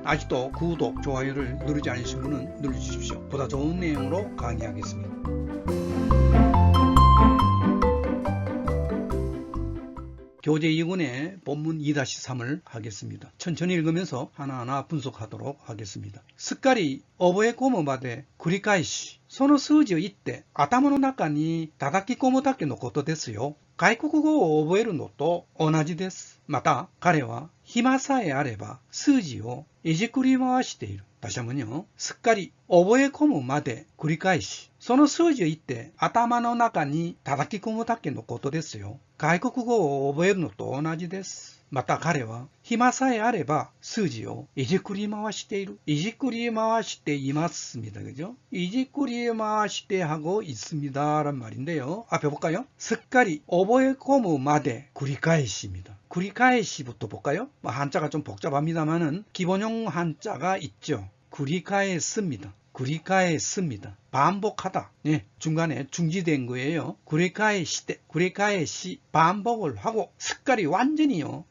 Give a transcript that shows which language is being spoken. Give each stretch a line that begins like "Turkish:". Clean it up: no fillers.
Korean: 아직도 구독, 좋아요를 누르지 않으신 분은 눌러주십시오. 보다 좋은 내용으로 강의하겠습니다. 교재 2권의 본문 2-3을 하겠습니다. 천천히 읽으면서 하나하나 분석하도록 하겠습니다.
Japanese: 스카리 오보에 고모마데 구리카이시 その数字を言って頭の中に叩き込むだけのことですよ。外国語を覚えるのと同じです。また彼は暇さえあれば数字をいじくり回している。
Korean: 다시 한번요.
Japanese: 스카리覚え込むまで繰り返しその数字を言って頭の中に叩き込むだけのことですよ。外国語を覚えるのと同じです。また彼は暇さえあれば数字をいじくり回している。いじくり回しています입니다.
Korean: 그죠?
Japanese: いじくり回して
Korean: 하고 있습니다. 란 말인데요. 앞에 볼까요?
Japanese: 스카리 오보에코무 마데 구리카에시입니다.
Korean: 구리카에시부터 볼까요? 한자가 좀 복잡합니다만은 기본형 한자가 있죠. 구리카에스입니다. 구리카에스입니다. 반복하다. 네, 중간에 중지된 거예요. 구리카에시대, 구리카에시 반복을 하고 스카리 완전히요.